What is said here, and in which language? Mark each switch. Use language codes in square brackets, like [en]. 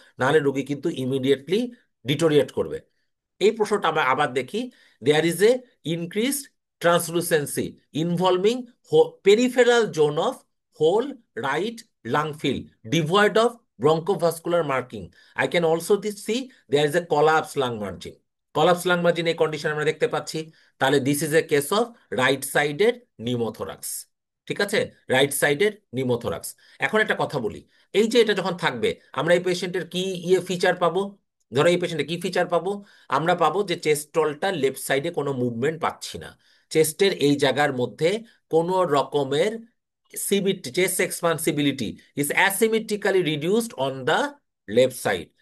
[bn] নাহলে রোগী কিন্তু ইমিডিয়েটলি ডিটোরিয়েট করবে। এই প্রশ্নটা আমরা আবার দেখি। [en] There is a increased translucency involving peripheral zone of whole right lung field devoid of bronchodvascular marking. I can also see there is a collapse lung margin. collapse lung margin [bn] এই condition আমরা দেখতে পাচ্ছি। তাহলে [en] This is a case of right sided pneumothorax. [bn] ঠিক আছে, right sided pneumothorax. এখন একটা কথা বলি, এই যে এটা যখন থাকবে, আমরা এই পেশেন্টের কি ফিচার পাবো? ধরো এই পেশেন্টে কি ফিচার পাবো? আমরা পাবো যে চেস্টলটা লেফট সাইডে কোনো মুভমেন্ট পাচ্ছি না, চেস্টের এই জায়গার মধ্যে কোনো রকমের [en] Chest expansibility is asymmetrically reduced on the left side.